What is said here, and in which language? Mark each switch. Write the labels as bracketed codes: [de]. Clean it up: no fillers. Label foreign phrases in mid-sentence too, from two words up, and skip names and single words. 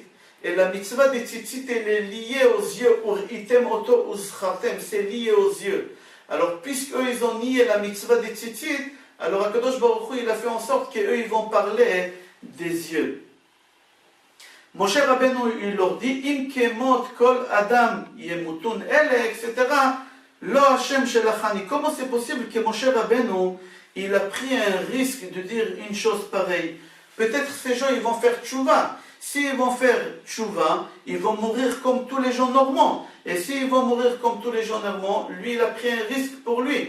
[fr] Et la mitzvah de tzitzit, elle est liée aux yeux. C'est lié aux yeux. Alors, puisqu'eux, ils ont nié la mitzvah de tzitzit, alors [he] הקדוש ברוך הוא, [fr] il a fait en sorte qu'eux, ils vont parler des yeux. Moshe Rabbeinu, il leur dit, [he] אם כמות כל האדם ימותון אלה, etc. לא השם שלחני. [fr] Comment c'est possible que Moshe Rabbeinu, il a pris un risque de dire une chose pareille? Peut-être ces gens, ils vont faire tchouva. S'ils vont faire tchouva, ils vont mourir comme tous les gens normaux. Et s'ils vont mourir comme tous les gens normaux, lui, il a pris un risque pour lui.